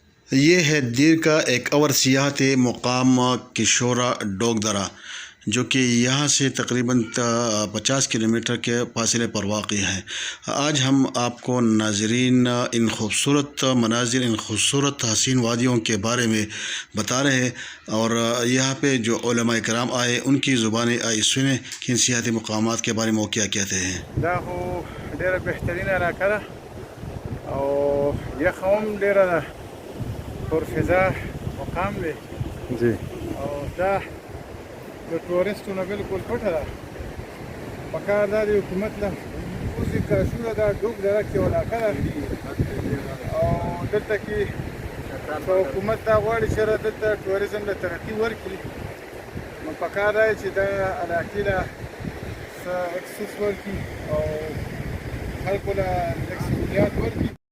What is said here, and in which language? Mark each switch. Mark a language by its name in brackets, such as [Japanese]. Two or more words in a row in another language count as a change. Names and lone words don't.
[Urdu] یہ ہے دیر کا ایک اور سیاحتی مقام کشورا ڈوگ درہ، جو کہ یہاں سے تقریباً 50 کلومیٹر کے فاصلے پر واقع ہے۔ آج ہم آپ کو ناظرین ان خوبصورت مناظر، ان خوبصورت حسین وادیوں کے بارے میں بتا رہے ہیں، اور یہاں پہ جو علماء کرام آئے ان کی زبانیں آئی سنیں کہ ان سیاحتی مقامات کے بارے میں وہ کیا کہتے ہیں۔ [Pashto] دا خو ډېره بهترینه علاقه ده او یخ هم ډېره ده، پرفضا مقام دی جی او دا د ټورستو نه بالکل پټه ده. پکار دا د حکومت له اوس کاشوره دا ډوب دره کې یوه علاقه ده او دلته کې که حکومت دا غواړي چې دلته ټوریزم له ترقي ورکړي، نو پکار دا چې دا علاقې له اکسس ورکړي او خلکو له لږ سهولیات ورکړي.